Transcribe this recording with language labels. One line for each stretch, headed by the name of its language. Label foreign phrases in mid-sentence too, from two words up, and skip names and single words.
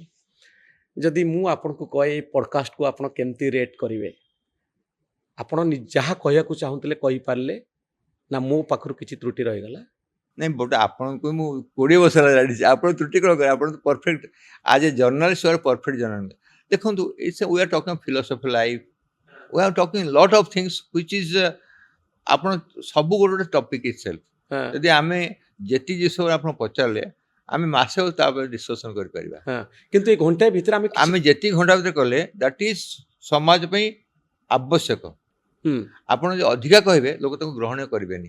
Odia: ଯଦି ମୁଁ ଆପଣଙ୍କୁ କହେ ଏଇ ପଡ଼କାଷ୍ଟକୁ ଆପଣ କେମିତି ରେଟ୍ କରିବେ, ଆପଣ ଯାହା କହିବାକୁ ଚାହୁଁଥିଲେ କହିପାରିଲେ ନା ମୋ ପାଖରୁ କିଛି ତ୍ରୁଟି ରହିଗଲା? ନାଇଁ ବଟ୍ ଆପଣଙ୍କୁ ମୁଁ 20 ବର୍ଷ ହେଲା ଜାଣିଛି, ଆପଣ ତ୍ରୁଟି କ'ଣ କରିବେ? ଆପଣ ତ ପରଫେକ୍ଟ,
English: as a journalist you are perfect journalist.
Odia: ଦେଖନ୍ତୁ,
English: we are talking philosophy life, we are talking lot of things which is
Odia: ଆପଣ ସବୁ ଗୋଟେ ଗୋଟେ ଟପିକ୍ ଇଟସେଲ୍ଫ। ହଁ ଯଦି ଆମେ ଯେତିକି ଜିନିଷ ଆପଣ ପଚାରିଲେ ଆମେ ମାସେ ତାପରେ ଡିସ୍କସନ୍ କରିପାରିବା। ହଁ, କିନ୍ତୁ ଏଇ ଘଣ୍ଟାଏ ଭିତରେ ଆମେ ଆମେ ଯେତିକି ଘଣ୍ଟା ଭିତରେ କଲେ
English: that is
Odia: ସମାଜ ପାଇଁ ଆବଶ୍ୟକ। ହୁଁ ଆପଣ ଯଦି ଅଧିକା କହିବେ ଲୋକ ତାକୁ ଗ୍ରହଣ କରିବେନି।